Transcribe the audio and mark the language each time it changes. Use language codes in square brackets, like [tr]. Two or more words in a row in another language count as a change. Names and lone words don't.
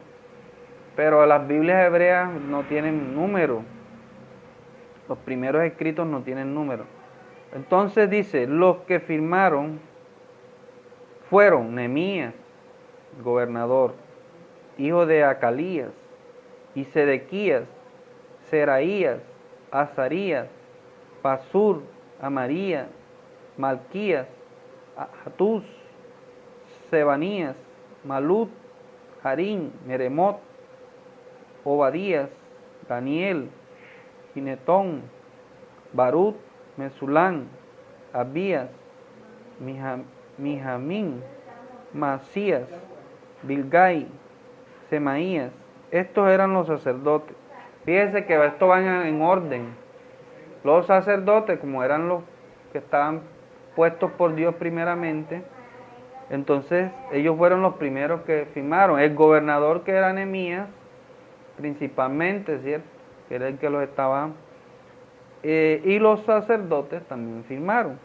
[es] Pero las Biblias hebreas no tienen número. Los primeros escritos no tienen número. Entonces dice, los que firmaron fueron Nehemías, gobernador, hijo de Acalías, y Sedequías, Seraías, Azarías, Pasur, Amarías, Malquías, Hatús, Sebanías, Malut, Harín, Meremot, Obadías, Daniel, Ginetón, Barut, Mesulán, Abías, Mijamín, Masías, Bilgai, Semaías. Estos eran los sacerdotes. Fíjense que esto va en orden. Los sacerdotes, como eran los que estaban puestos por Dios primeramente, entonces ellos fueron los primeros que firmaron. El gobernador, que era Nehemías, principalmente, ¿cierto?, que era el que los estaba, y los sacerdotes también firmaron.